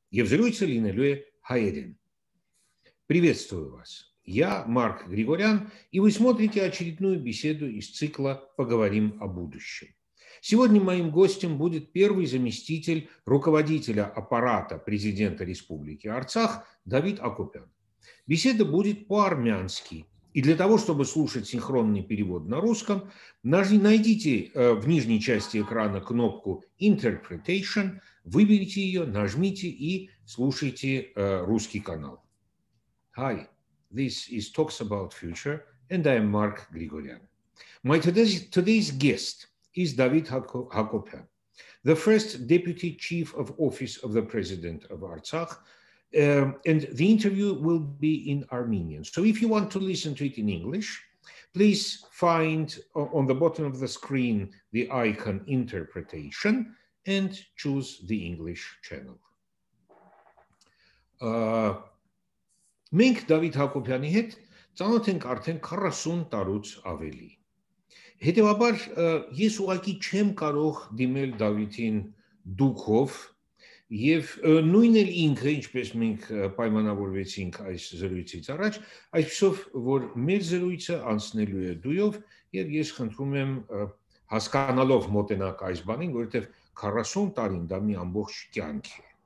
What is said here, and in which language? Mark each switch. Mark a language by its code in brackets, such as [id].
[hy] Եվ զրույցը լինելու է հայերեն. [ru] Приветствую вас. Я Марк Григорян, и вы смотрите очередную беседу из цикла «Поговорим о будущем». Сегодня моим гостем будет первый заместитель руководителя аппарата президента Республики Арцах Давид Акопян. Беседа будет по-армянски. И для того, чтобы слушать синхронный перевод на русском, найдите в нижней части экрана кнопку Interpretation, выберите ее, нажмите и слушайте русский канал. [en] Hi, this is Talks About Future, and I am Mark Grigoryan. My today's guest is David Hakopyan, the first Deputy Chief of Office of the President of Artsakh, and the interview will be in Armenian. So if you want to listen to it in English, please find on the bottom of the screen the icon Interpretation and choose the English channel. [hy] Մենք Դավիթ Հակոբյանի հետ ծանոթ ենք արդեն 40 տարուց ավելի։ Հետևաբար ես ուղղակի չեմ կարող դիմել Դավիթին դուքով եւ նույնն էլ ինքը, ինչպես մենք պայմանավորվեցինք այս զրույցից առաջ, այսպեսով որ մեր զրույցը անցնելու է դույով եւ ես խնդրում եմ հասկանալով մոտենակ այս բանին, որովհետեւ 40 տարին դա մի ամբողջ կյանք է։